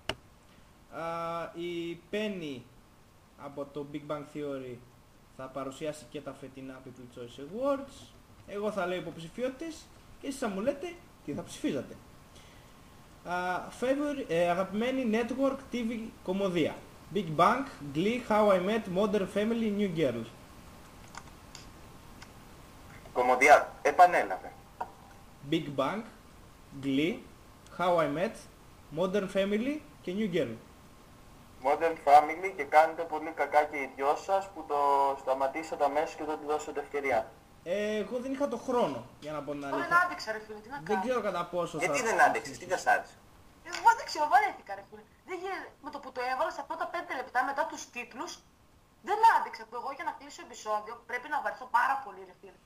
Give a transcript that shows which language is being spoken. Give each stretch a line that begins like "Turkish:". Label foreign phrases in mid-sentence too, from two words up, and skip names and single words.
Greek: Η Penny από το Big Bang Theory θα παρουσιάσει και τα φετινά People's Choice Awards. Εγώ θα λέω υποψηφιότητες και εσείς θα μου λέτε τι θα ψηφίζατε. Αγαπημένη
English: Network TV
Greek: κομμωδία: Big Bang, Glee, How I Met, Modern Family, New Girl. Κομμωδία, επανέλαβε. Big Bang, Glee, How I Met, Modern Family και New Girl. Modern Family και κάνετε πολύ κακά και οι δυο σας που το σταματήσατε αμέσως και δεν του δώσατε ευκαιρία. Εγώ δεν είχα το χρόνο για να πω την Δεν αλήθεια. άντεξα ρε φίλε, τι να Δεν κάνω. ξέρω κατά πόσο θα... Γιατί δεν άντεξες, τι δεν σ' άρεσε. Εγώ δεν ξέρω, βαρέθηκα ρε φίλε. Δεν γίνεται, με το που το έβαλα στα πρώτα 5 λεπτά μετά τους τίτλους, δεν άντεξα που εγώ για να κλείσω επεισόδιο πρέπει να βαρεθώ πάρα πολύ ρε φίλε.